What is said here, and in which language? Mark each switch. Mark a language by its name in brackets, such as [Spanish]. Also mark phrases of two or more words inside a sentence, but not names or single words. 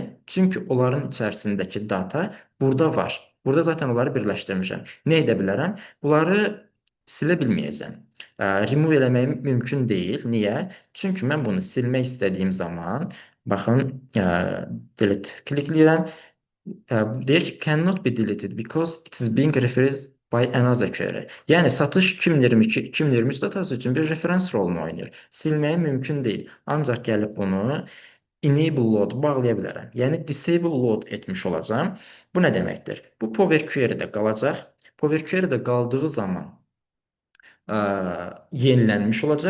[Azerbaijani] Çünki onların içərisindəki data burada var. Burada zaten onları birləşdirmişəm. Nə edə bilərəm? Bunları silə bilməyəcəm. Remove eləməyim mümkün deyil. Niyə? Çünki mən bunu silmək istədiyim zaman, baxın, delete klikləyirəm. Deyir ki, [English] cannot be deleted because it is being referred by another query. [Azerbaijani] Yəni satış 2022-2023 datası üçün bir referans rolunu oynayır. Silməyə mümkün deyil. Ancaq gəlib bunu [English] enable load [Azerbaijani] bağlaya bilərəm. Yəni [English] disable load [Azerbaijani] etmiş olacağam. Bu nə deməkdir? Bu Power Query-də qalacaq. Power Query-də qaldığı zaman yenilənmiş olacaq.